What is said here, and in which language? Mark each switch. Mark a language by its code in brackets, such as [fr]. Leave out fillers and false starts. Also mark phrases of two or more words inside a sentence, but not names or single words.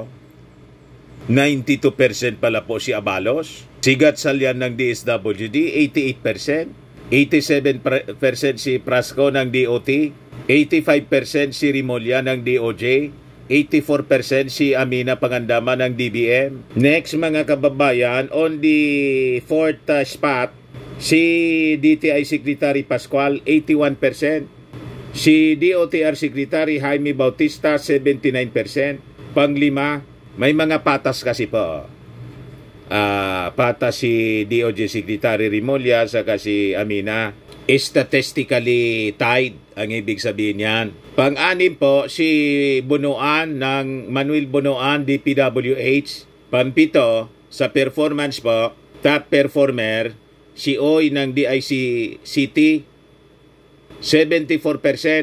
[tl] 92% pala po si Abalos. Si Gatchalian ng DSWD, 88%. 87% si Frasco ng DOT. 85% si Rimulya ng DOJ. 84% si Amina Pangandaman ng DBM. Next, mga kababayan, [en] on the fourth spot, [tl] si DTI Secretary Pascual, 81%. Si DOTR Secretary Jaime Bautista, 79%. Panglima, may mga patas kasi po. Patas si DOJ Secretary Rimulya saka si Amina. [en] Statistically tied [tl] ang ibig sabihin yan. Pang-anim po si Bunuan ng Manuel Bunuan DPWH. Pang-pito sa performance po, [en] top performer [tl] si Oy ng DIC City, 74%.